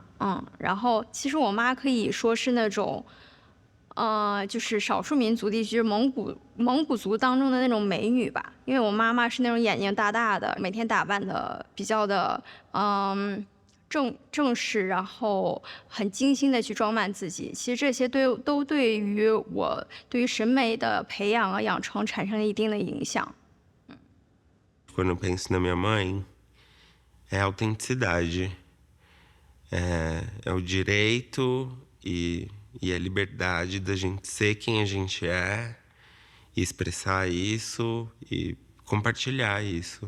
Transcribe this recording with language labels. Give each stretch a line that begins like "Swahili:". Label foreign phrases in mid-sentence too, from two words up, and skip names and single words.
Chinese: 然后其实我妈可以说是那种，就是少数民族地区蒙古族当中的那种美女吧。因为我妈妈是那种眼睛大大的，每天打扮的比较的正式，然后很精心的去装扮自己。其实这些都对于我对于审美的培养啊养成产生了一定的影响。
Portuguese: Quando eu penso na minha mãe, é a autenticidade. É o direito e a liberdade da gente ser quem a gente é, e expressar isso e compartilhar isso.